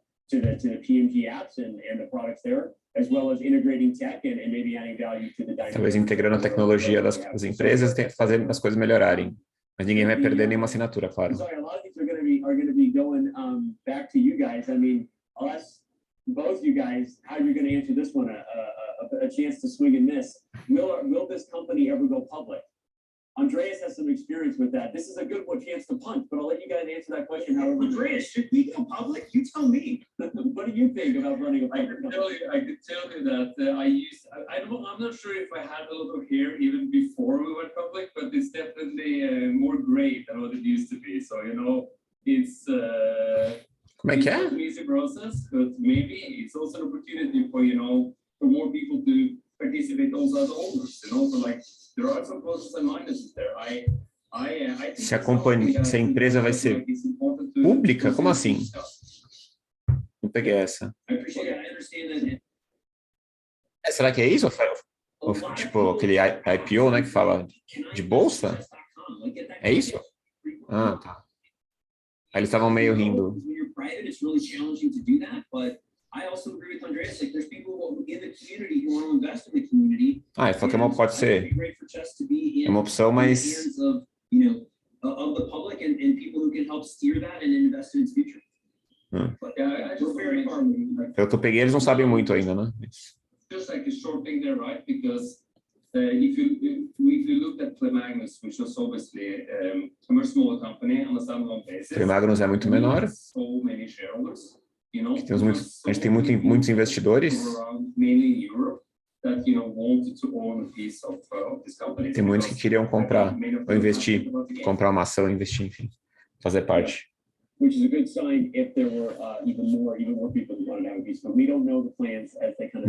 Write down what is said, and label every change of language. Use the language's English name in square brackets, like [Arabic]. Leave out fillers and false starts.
[English] To the PMG apps and the products there, as well as integrating tech and maybe adding value to the dynamic. [Portuguese] Talvez integrando a tecnologia das empresas e fazendo as coisas melhorarem. Mas ninguém vai perder nenhuma assinatura, claro. [English] Sorry, a lot of these are going to be going back to you guys. I mean, us both you guys how you're going to answer this one, a chance to swing and miss. Will this company ever go public? Andreas has some experience with that. This is a good one chance to punch, but I'll let you guys answer that question. However, Andreas, should we go public? You tell me. what do you think about running a public company? I could tell you that I'm not sure if I had a lot of hair even before we went public, but it's definitely more gray than what it used to be. So, it's [Portuguese] Como é que é? [English] an easy process, but maybe it's also an opportunity for, for more people to participate also as owners, So like, there are some pluses and minuses there. I think [Portuguese] Se a empresa vai ser pública? Como assim? Não peguei essa. [English] I appreciate it. I understand that. [Portuguese] Será que é isso, Rafael? Tipo, aquele IPO, né, que fala de bolsa? É isso? Ah, tá. Aí eles estavam meio rindo. [English] When you're private, it's really challenging to do that, but I also agree with Andreas. Like, there's people in the community who want to invest in the community. [Portuguese] Ele falou que pode ser uma opção, mas [English] of the public and people who can help steer that and invest in its future. But we're very far. [Portuguese] pelo que eu peguei, eles não sabem muito ainda, né? [English] Just like a short thing there, right? Because if you look at Play Magnus, which was obviously a much smaller company on a standalone basis, [Portuguese] O Magnus é muito menor. [English] So many shareholders, [Portuguese] A gente tem muitos investidores. [English] Mainly in Europe, that wanted to own a piece of this company. [Portuguese] Tem muitos que queriam comprar ou investir, comprar uma ação, investir, enfim, fazer parte. [English] Which is a good sign if there were even more people who wanted to have a piece. But we don't know the plans as they kind of.